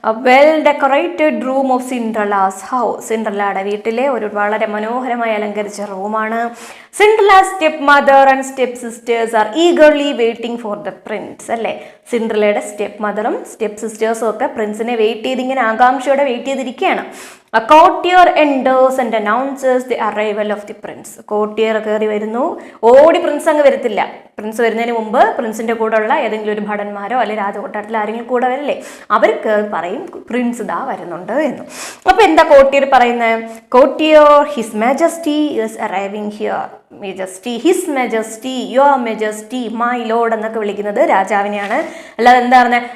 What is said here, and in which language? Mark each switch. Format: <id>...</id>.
<en>Well decorated room of Cinderella's house.</en> <ml>സിൻഡ്രലയുടെ വീട്ടിലെ ഒരു വളരെ മനോഹരമായി അലങ്കരിച്ച റൂമാണ്.</ml> <en>Cinderella step mother and step sisters are eagerly waiting for the prince. അല്ലേ?</en> <ml>സിൻഡ്രലയുടെ സ്റ്റെപ്പ് മദറും സ്റ്റെപ്പ് സിസ്റ്റേഴ്സും ഒക്കെ പ്രിൻസിനെ വെയിറ്റ് ചെയ്ത് ഇങ്ങനെ ആകാംക്ഷയോടെ വെയിറ്റ് ചെയ്തിരിക്കുകയാണ്.</ml> <en>A courtier enters and announces the arrival of the prince.</en> <ml>കോട്ടിയർ കയറി വരുന്നു. ഓടി പ്രിൻസ് അങ്ങ് വരത്തില്ല. പ്രിൻസ് വരുന്നതിന് മുമ്പ് പ്രിൻസിന്റെ കൂടെ ഉള്ള ഏതെങ്കിലും ഒരു ഭടന്മാരോ അല്ലെങ്കിൽ രാജകൊട്ടാരത്തിൽ ആരെങ്കിലും കൂടെ വരില്ലേ, അവർക്ക് പറയും പ്രിൻസ് ഇതാ വരുന്നുണ്ട് എന്ന്. അപ്പൊ എന്താ കോട്ടിയർ പറയുന്നത്? കോട്ടിയർ,</ml> <en>His majesty is arriving here.</en> <ml>Majesty, his majesty, your majesty, my lord എന്നൊക്കെ വിളിക്കുന്നത് രാജാവിനെയാണ്. അല്ലാതെ എന്താ പറഞ്ഞത്?</ml>